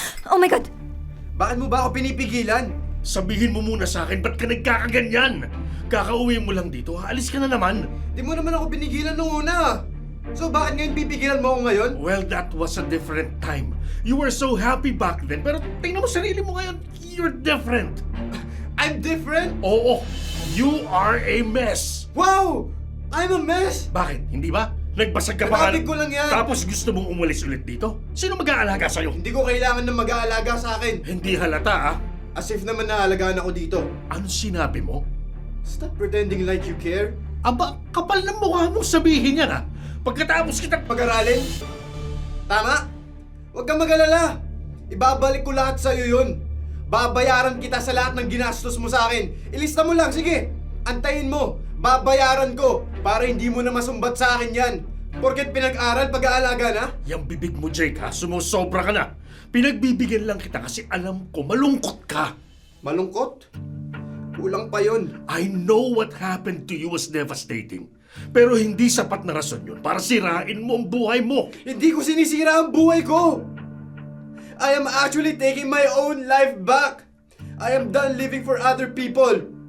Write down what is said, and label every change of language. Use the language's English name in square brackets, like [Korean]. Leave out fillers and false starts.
[English] Oh my God! [Filipino] Bakit mo ba ako pinipigilan? Sabihin mo muna sa akin, ba't ka nagkakaganyan? Kakauwi mo lang dito, aalis ka na naman. Di mo naman ako pinigilan nung una. So bakit ngayon pipigilan mo ako ngayon? [English] Well, that was a different time. You were so happy back then, [Filipino] pero tingnan mo sarili mo ngayon, [English] you're different. I'm different? Oo, you are a mess. Wow! I'm a mess! [Filipino] Bakit? Hindi ba? Nagbasag ka pa Katabi ko lang yan. Tapos gusto mong umalis ulit dito? Sino mag-aalaga sa'yo? Hindi ko kailangan ng mag-aalaga sa akin. Hindi halata, ah. As if naman naalagaan ako dito. Ano sinabi mo? [English] Stop pretending like you care. [Filipino] Aba, kapal ng mukha mong sabihin yan, ah. Pagkatapos kitang Pag-aralin? Tama? Huwag kang mag-alala. Ibabalik ko lahat sa'yo yun. Babayaran kita sa lahat ng ginastos mo sa akin. Ilista mo lang, sige. Antayin mo. Babayaran ko para hindi mo na masumbat sa akin yan. Porket pinag-aral, pag-aalaga na? Yang bibig mo, Jake, ha? Sumusobra ka na. Pinagbibigyan lang kita kasi alam ko malungkot ka. Malungkot? Kulang pa yun. [English] I know what happened to you was devastating. [Filipino] Pero hindi sapat na rason yun para sirain mo ang buhay mo. Hindi ko sinisira ang buhay ko! [English] I am actually taking my own life back! I am done living for other people!